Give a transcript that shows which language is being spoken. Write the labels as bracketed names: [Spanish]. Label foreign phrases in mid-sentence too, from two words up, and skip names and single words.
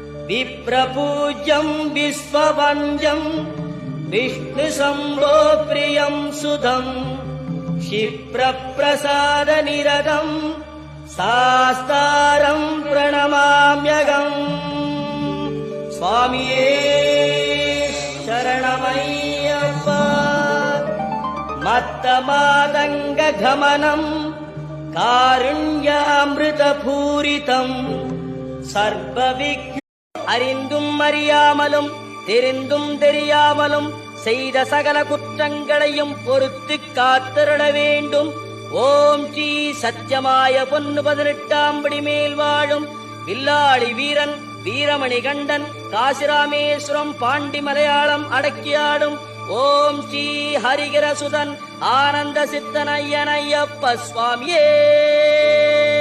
[Sanskrit] विप्रपूज्यं विश्ववन्द्यं विष्णुशम्भो प्रियं सुधं क्षिप्रप्रसादनिरतं सास्तारं प्रणमाम्यहम् स्वामिये शरणमय्यप्पा मत्तमादङ्गगमनं कारुण्यामृतपूरितं सर्वविघ्न [Tamil] அறிந்தும் அறியாமலும் தெரிந்தும் தெரியாமலும் செய்த சகல குற்றங்களையும் பொறுத்து காத்திருட வேண்டும். ஓம் ஸ்ரீ சத்தியமாய பொன்னு 18ஆம் படி மேல் வாழும் வில்லாளி வீரன் வீரமணி கண்டன் காசிராமேஸ்வரம் பாண்டி மலையாளம் அடக்கியாடும் ஓம் ஸ்ரீ ஹரிகரசுதன் ஆனந்த சித்தனையனையப்ப சுவாமியே.